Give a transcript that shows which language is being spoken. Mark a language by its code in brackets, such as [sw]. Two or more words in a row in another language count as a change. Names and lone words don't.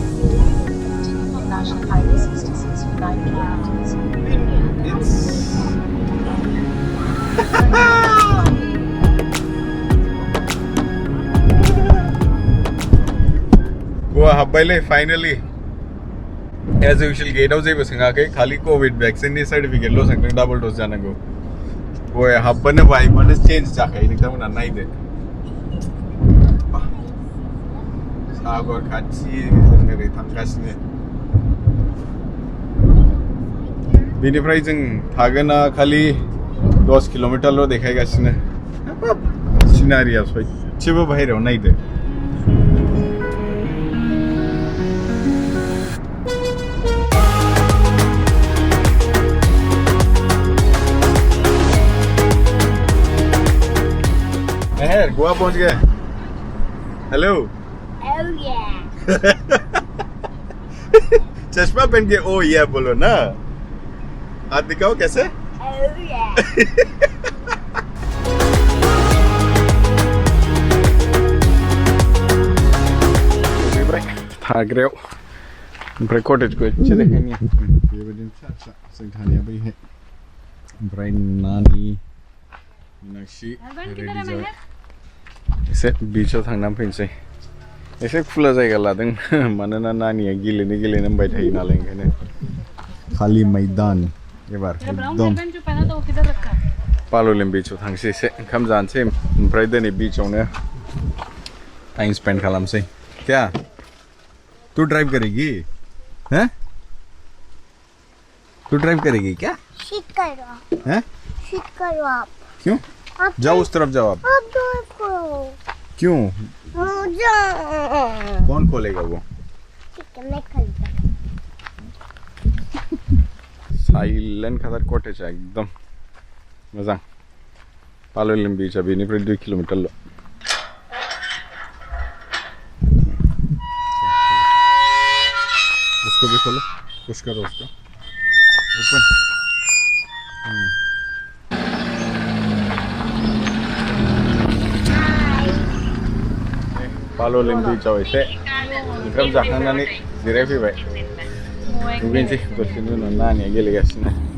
[en] National Highway 66 for 9 kilometers. [brx] It's Goa habbaile [en] finally as usual gate out [brx] जेबो संगा के खाली [en] covid vaccine [brx] नि सर्टिफिकेट लो संग [en] double dose [brx] जानांगौ. Goa habbane भाई माने चेंज जाखायो नोंथांमोना नायदो. सागर खाथि जों ओरै थांगासिनो. बेनिफ्राय जों थागोना खालि 10 किलोमिटारल' देखायगासिनो. सिनारिया सयसेबो बाहेरायाव नायदो. [hi] मेहर गोवा पहुंच गए. [en] हेलो. Oh yeah. [hi] चश्मा पहन के ओ ये बोलो ना. हाथ दिखाओ कैसे. Oh yeah. भाग रहे हो. [brx] ओमफ्राय कटेजखौ एसे देखायनि. बेबायदिनो फिसा फिसा जों थानाया बैहाय. ओमफ्राय नानि मीनाक्षी रेडि जाबाय. एसे बीचाव थांनानै फैनोसै. एसे [hi] खुला जायगा [brx] लादों मानोना नानिया गेलेनो होनबाय थायो नालाय ओंखायनो. खालि मैदान एबार एकदम. पालोलेम बीचाव थांसै एसे ओंखाम जानोसै ओमफ्राय दिनै बीचावनो [en] time spend [brx] खालामसै. [hi] क्या तू ड्राइव करेगी? हैं? तू ड्राइव करेगी क्या? Sit करो. हैं? Sit करो आप. क्यों? जाओ उस तरफ जाओ आप. आप ड्राइव करो. क्यों? मुझे. कौन खोलेगा वो? ठीक है मैं खोलता. [brx] साइलेंट खाथार कटेज एकदम मोजां. पालोलेम बीचा बेनिफ्राय 2 किलोमिटारल'. [hi] उसको भी खोलो. पुश करो उसको. ओपन. [brx] पालोलेम बीचाव एसे ओंखाम जाखांनानै जिरायफैबाय. दुगैनोसै दसेनि उनाव नानिया गेलेगासिनो.